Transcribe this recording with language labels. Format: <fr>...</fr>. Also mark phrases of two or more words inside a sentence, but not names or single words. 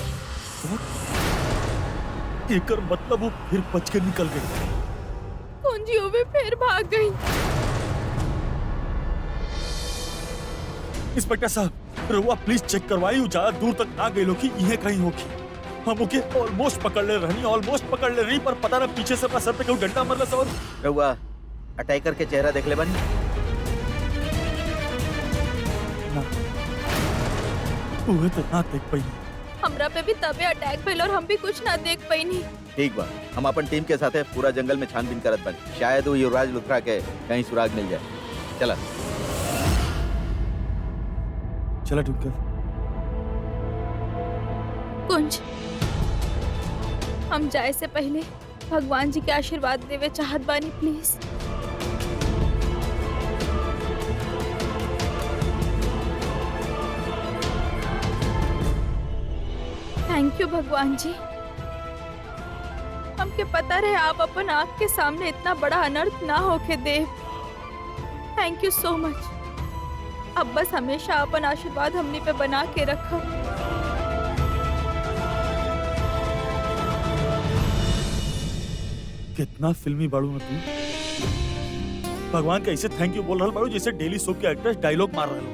<bho>एकर मतलब वो फिर बच के निकल गए। कुंज यूवी फिर भाग गई। इंस्पेक्टर साहब रहुआ</bho> <en>please check</en> <bho>करवाई, ज्यादा दूर तक ना गई लोग ये कहीं होगी। हम</bho> <en>okay almost</en> <bho>पकड़ ले रही पर पता ना पीछे से अपना सर पे क्यों डंडा मरला सब। रहुआ अटैकर के चेहरा देख ले बानी? वो तो ना देख पाई। हमरा पे भी तबे अटैक भइल और हम भी कुछ ना देख पैनी। ठीक बा, हम अपन टीम के साथ पूरा जंगल में छानबीन करत बानी। शायद वो युवराज लुथरा के कहीं सुराग मिल जाए। चला चला ट्विंकल। कुंज हम जाए से पहले भगवान जी के आशीर्वाद देवे चाहत बानी, प्लीज।</bho> <en>thank you</en> <bho>भगवान जी। हमके पता रहे आप अपन आँख के सामने इतना बड़ा अनर्थ ना होके दे।</bho> <en>thank you so much.</en> <bho>अब बस हमेशा अपन आशीर्वाद हमनी पे बना के रखो। कितना फिल्मी बाड़ू ना तू। भगवान कैसे</bho> <en>thank you</en> <bho>बोल रहा बाड़ू जैसे</bho> <en>daily soap</en> <bho>के</bho> <en>actors dialogue</en> <bho>मार रहे लोग।</bho>